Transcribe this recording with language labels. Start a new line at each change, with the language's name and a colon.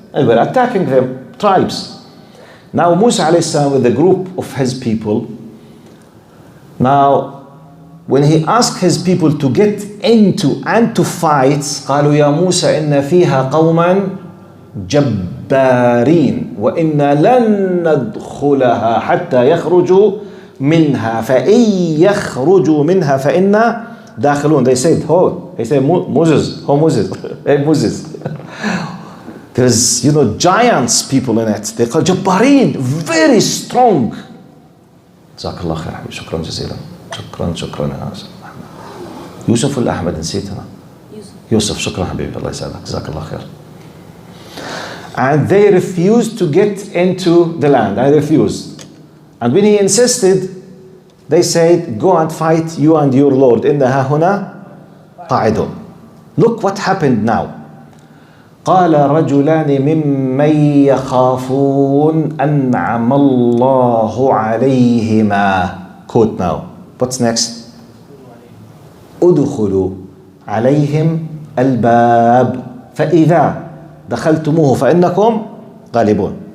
English: And we're attacking them, tribes. Now Musa alayhi salam with a group of his people, now when he asked his people to get into and to fight,
Arabic: قالوا يا موسى إن فيها قوما جبارين وإنا لن ندخلها حتى يخرجوا منها فإن يخرجوا منها فإنا داخلون.
English: They said, Moses, hey Moses. There's, you know, giants people in it. They call جبارين, very strong.
Arabic: جزاك الله خير حبيبي, شكرا جزيلا. شكرا يا يوسف ولا احمد نسيتنا؟ يوسف شكرا حبيبي الله يسعدك جزاك الله خير.
English: And they refused to get into the land. I refused. And when he insisted, they said, go and fight you and your Lord.
Arabic: إنها هنا قاعدون.
English: Look what happened now.
Arabic: قال رجلان ممن يخافون أنعم الله عليهما.
English: Quote now. What's next?
Arabic: ادخلوا عليهم الباب فإذا دخلتموه فإنكم غالبون.